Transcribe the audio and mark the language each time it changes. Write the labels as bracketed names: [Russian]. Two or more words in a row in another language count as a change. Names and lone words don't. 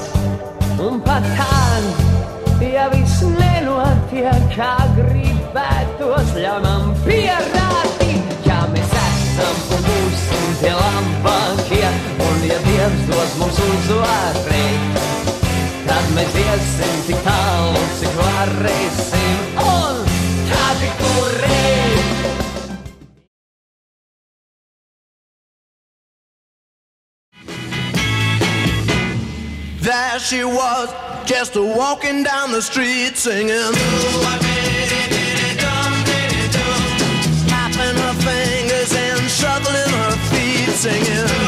[Latvian] Un pat tad, ja viss nenotiek, kā gribētos, ļauj man pierādīt, ja mēs esam un būsim tie labākie, un ja Dievs dos mums uzvarēt, tad mēs iesim tik tālu, cik varēsim, un tad kurēt. [English] There she was, just walking down the street singing, snapping her fingers and shuffling her feet singing.